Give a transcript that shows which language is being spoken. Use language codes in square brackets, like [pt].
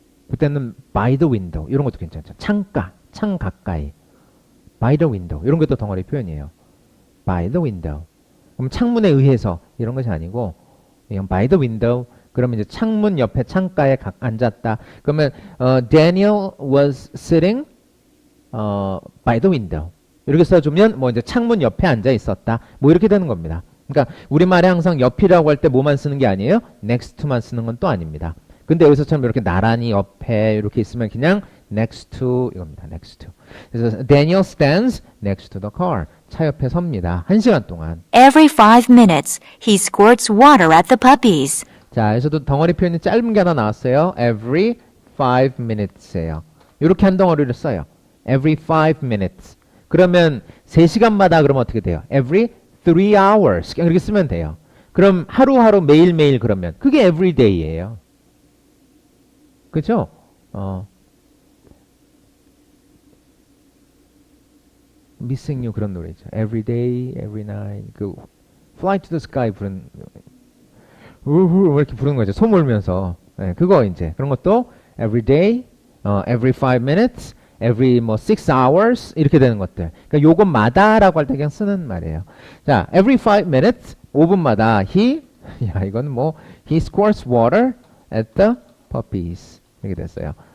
[ko] 그때는 [en] by the window [ko] 이런 것도 괜찮죠. 창가, 창 가까이. [en] by the window [ko] 이런 것도 덩어리 표현이에요. [en] by the window. [ko] 그럼 창문에 의해서 이런 것이 아니고 그냥 [en] by the window [ko] 그러면 이제 창문 옆에 창가에 앉았다. 그러면 [en] Daniel was sitting by the window. [ko] 이렇게 써주면 뭐 이제 창문 옆에 앉아 있었다. 뭐 이렇게 되는 겁니다. 그러니까 우리말에 항상 옆이라고 할 때 뭐만 쓰는 게 아니에요. next to만 쓰는 건 또 아닙니다. 근데 여기서처럼 이렇게 나란히 옆에 이렇게 있으면 그냥 [en] next to [ko] 이겁니다. [en] next to. 그래서 Daniel stands next to the car. [ko] 차 옆에 섭니다. 1시간 동안. [en] Every 5 minutes, he squirts water at the puppies. [ko] 자, 여기서도 덩어리 표현이 짧은 게 하나 나왔어요. [en] Every 5 minutes예요. [ko] 이렇게 한 덩어리를 써요. [en] Every 5 minutes. [ko] 그러면 3시간마다 그러면 어떻게 돼요? [en] Every 3 hours. [ko] 그냥 이렇게 쓰면 돼요. 그럼 하루하루 매일매일 그러면 그게 every day예요. 그죠? Missing You 그런 노래죠. [en] Every day, every night. [ko] 그 Fly to the Sky 부른 이렇게 부르는 거죠. 소 몰면서. 네, 그거 이제 그런 것도 [en] every day, every 5 minutes, [ko] every 뭐 6 hours 이렇게 되는 것들. 그러니까 요것마다라고 할 때 그냥 쓰는 말이에요. [en] 자, every 5 minutes [ko] 5분마다 야 이건 뭐 [en] he squirts water at the puppies [ko] 이렇게 됐어요.